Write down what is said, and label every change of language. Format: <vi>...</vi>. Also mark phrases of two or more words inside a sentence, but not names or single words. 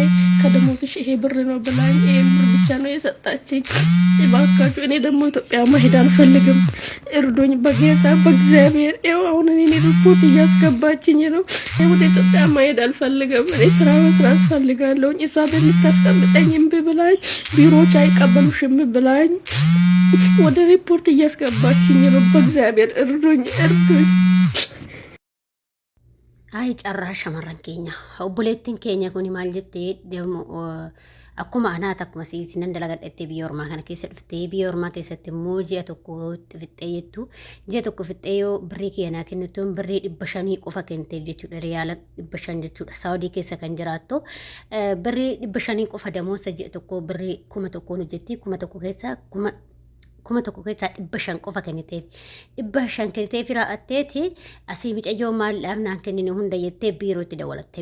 <am>ከደሞዝሽ ይሄ ብር ነው ብላኝ ይሄን ብር ብቻ ነው የሰጣችኝ። እባካችሁ እኔ ደግሞ ኢትዮጵያ መሄድ አልፈልግም፣ እርዱኝ በጌታ በእግዚአብሔር። ይኸው አሁን እኔ ሪፖርት እያስገባችኝ ነው። ወደ ኢትዮጵያ መሄድ አልፈልግም። እኔ ስራ መስራት ፈልጋለሁ። እሷ በምታስቀምጠኝ እምቢ ብላኝ ቢሮዎች አይቀበሉሽም ብላኝ ወደ ሪፖርት እያስገባችኝ ነው። በእግዚአብሔር እርዱኝ እርዱኝ።</am> <om>Ayi cheeraash shamaraan keenya obboleettiin keenya kuni maal jette damo akkuma anaat akkuma siinan dalagadhattee biyya ormaa kana keessa dhuftee biyya ormaa keessatti immoo ji'a tokko fixxee jettu ji'a tokko fixxee yoo birrii keenyaa kennituun birrii 500 qofa kenteef jechuudha. Riyaala 500 jechuudha. Saawudii keessa kan jiraattu birrii 500 qofa damoosa ji'a tokko birrii 1000 hojjetti 1000 keessa 500 qofa kenniteef 500 kenniteef raa'atteeti asii micayyoo maal dhaabnaan kennine hunda jettee biirootti dawwalatte.</om>